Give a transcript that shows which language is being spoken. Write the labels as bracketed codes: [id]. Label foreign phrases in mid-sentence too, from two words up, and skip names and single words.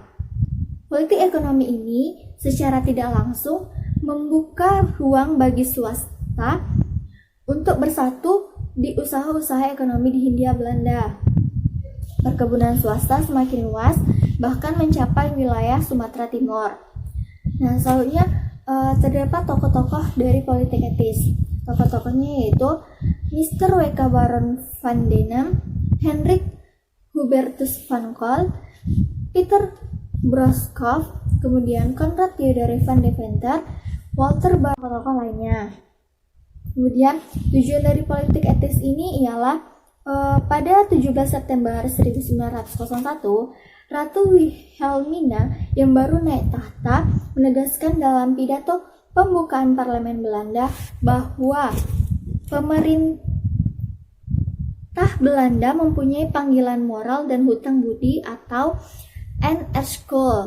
[id] Politik ekonomi ini secara tidak langsung membuka ruang bagi swasta untuk bersatu di usaha-usaha ekonomi di Hindia Belanda. Perkebunan swasta semakin luas, bahkan mencapai wilayah Sumatera Timur. Nah, selanjutnya terdapat tokoh-tokoh dari politik etis. Tokoh-tokohnya yaitu Mr. W.K. Baron van Denen, Hendrik Hubertus van Col, Peter Broskopf, kemudian Konrad Theodore van Deventer, Walter Bar, tokoh lainnya. Kemudian tujuan dari politik etis ini ialah pada 17 September 1901, Ratu Wilhelmina yang baru naik tahta menegaskan dalam pidato pembukaan parlemen Belanda bahwa pemerintah Belanda mempunyai panggilan moral dan hutang budi atau N.S.K.